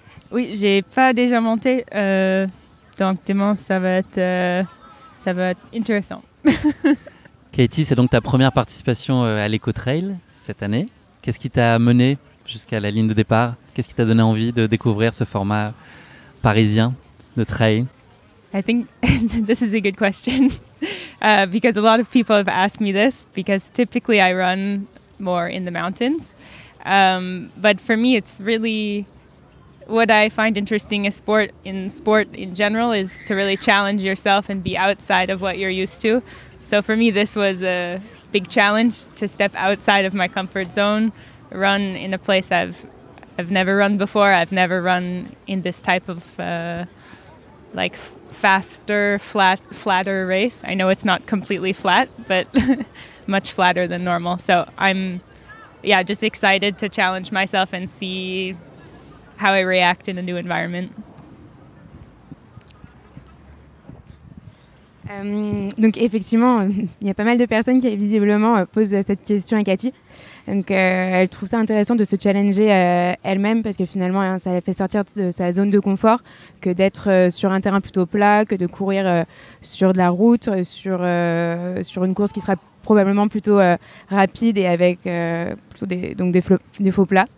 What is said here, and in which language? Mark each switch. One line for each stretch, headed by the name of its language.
French: Oui, j'ai pas déjà monté, donc demain ça va être intéressant. Katie, c'est donc ta première participation à l'Eco-Trail cette année. Qu'est-ce qui t'a mené jusqu'à la ligne de départ? Qu'est-ce qui t'a donné envie de découvrir ce format parisien de trail?
English: I think this is a good question because a lot of people have asked me this because typically I run more in the mountains. But for me, it's really what I find interesting in sport in general is to really challenge yourself and be outside of what you're used to. So for me, this was a big challenge to step outside of my comfort zone, run in a place I've never run before. I've never run in this type of faster, flatter race. I know it's not completely flat, but much flatter than normal. So I'm, just excited to challenge myself and see how I react in a new environment.
French: Donc effectivement, il y a pas mal de personnes qui visiblement posent cette question à Cathy. Donc elle trouve ça intéressant de se challenger elle-même parce que finalement ça la fait sortir de sa zone de confort que d'être sur un terrain plutôt plat, que de courir sur de la route, sur une course qui sera probablement plutôt rapide et avec plutôt des faux plats.